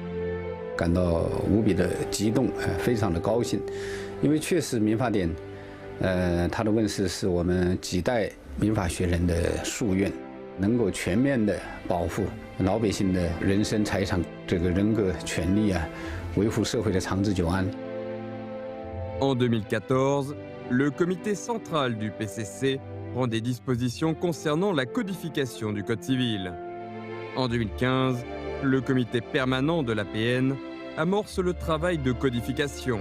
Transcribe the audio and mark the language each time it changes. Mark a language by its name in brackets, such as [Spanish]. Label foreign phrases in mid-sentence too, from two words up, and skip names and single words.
[Chinese] 感到无比的激动，非常的高兴，因为确实民法典，它的问世是我们几代民法学人的夙愿，能够全面的保护老百姓的人身财产这个人格权利啊，维护社会的长治久安。 [French] En 2014, le comité central du PCC prend des dispositions concernant la codification du Code civil. En 2015, le comité permanent de l'APN amorce le travail de codification.